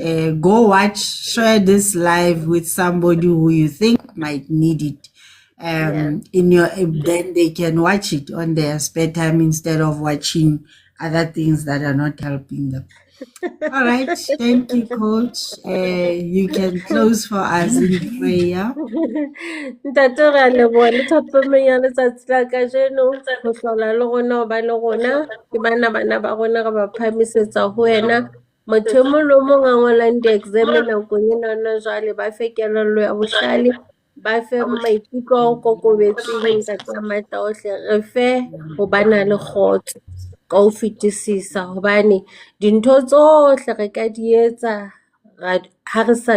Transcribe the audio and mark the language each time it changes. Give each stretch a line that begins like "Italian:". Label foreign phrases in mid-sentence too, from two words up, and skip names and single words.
English: Go watch, share this live with somebody who you think might need it. yeah. In your Then they can watch it on their spare time instead of watching other things that are not helping them. All right, thank you, coach. You can close for us in prayer.
Southern Sotho: Ntate re a leboha le thapameng ya letsatsi la kajeno ho hlola le rona ho ba le rona ke bana ba rona re ba phahamisetsa ho wena motho e mong le o mong a ngolang di-exam nakong ena na jwale ba fe kelello ya bohlale ba fe maikutlo a o kokobetseng ntate ya matla ohle re fe ho bana le kgotso ka ho fetisisa hobane dintho tsohle re ka di etsa ha re sa